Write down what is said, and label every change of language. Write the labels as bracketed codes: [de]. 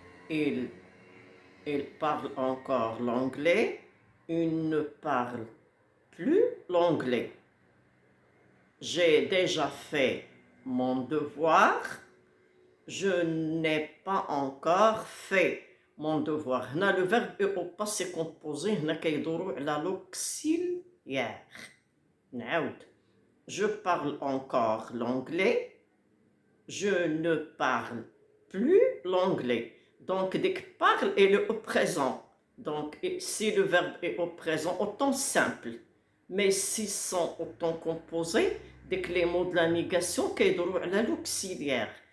[fr] Il parle encore l'anglais. Il ne parle plus l'anglais. J'ai déjà fait mon devoir. Je n'ai pas encore fait mon devoir. [ar] هنا [fr] le verbe est au passé composé. [ar] هنا كيدورو على l'auxiliaire. نعاود. [fr] Je parle encore l'anglais. Je ne parle plus l'anglais. Donc, dès que parle est le présent. Donc, si le verbe est au présent, au temps simple. Mais s'ils sont au temps composé, dès que les mots de la négation, [ar] كيدورو على [fr] l'auxiliaire.